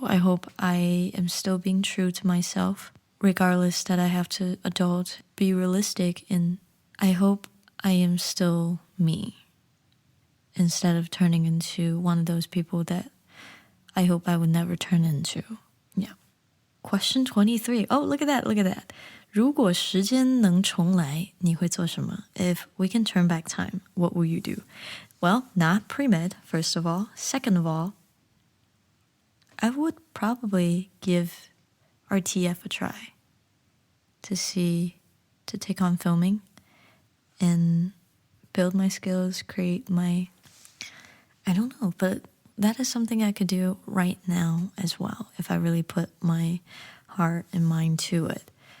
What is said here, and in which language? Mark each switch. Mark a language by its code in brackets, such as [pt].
[en] I hope I am still being true to myself, regardless that I have to adult, be realistic, and I hope I am still me instead of turning into one of those people that I hope I would never turn into. Yeah. Question 23. Oh, look at that, look at that. [zh] 如果时间能重来，你会做什么? [en] If we can turn back time, what will you do? Well, not pre-med, first of all. Second of all, I would probably give RTF a try to take on filming and build my skills, create my, I don't know, but that is something I could do right now as well if I really put my heart and mind to it.